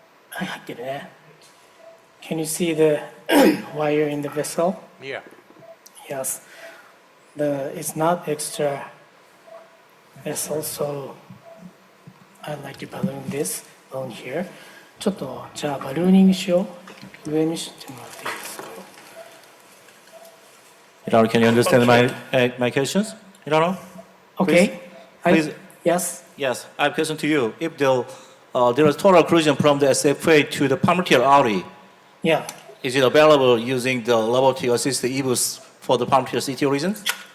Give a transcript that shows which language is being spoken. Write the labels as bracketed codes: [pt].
[ja] はい、入ってるね。 [en] Can you see the wire in the vessel? Yeah. Yes. It's not extra vessel, so I'd like to balloon this along here. [ja] ちょっと、じゃあバルーニングしよう。上にしてもらっていいですか？ [en] Hirano, can you understand my questions? Hirano? Okay. Please. Yes. Yes, I have a question to you. If there is total occlusion from the SFA to the pulmonary artery, Yeah. is it available using the robotic-assisted EBUS for the pulmonary CT regions?